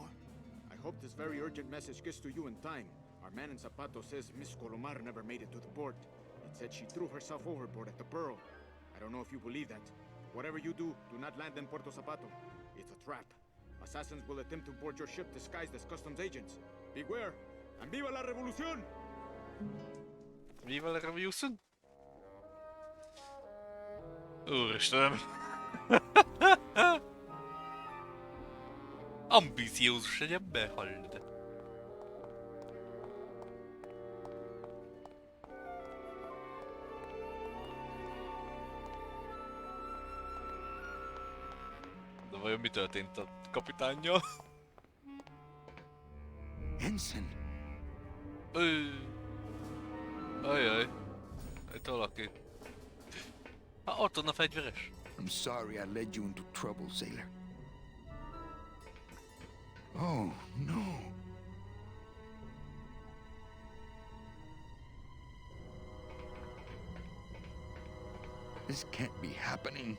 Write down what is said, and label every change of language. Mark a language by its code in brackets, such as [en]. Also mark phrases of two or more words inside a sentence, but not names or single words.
[en] I hope this very urgent message gets to you in time. Our man in Zapato says Miss Colomar never made it to the port. It said she threw herself overboard at the Pearl. I don't know if you believe that. Whatever you do not land in Puerto Zapato. It's a trap. Assassins will attempt to board your ship disguised as customs agents. Beware, and [es] viva la revolución! Viva la revolution? Úristen! [hu] Ambiciózus egy ember, hallod. De vajon mi történt a kapitánnyal? Ensign. Ajaj. Itt valaki. Ott van a fegyveres. [en] I'm sorry I led you into trouble, sailor. Oh, no. This can't be happening.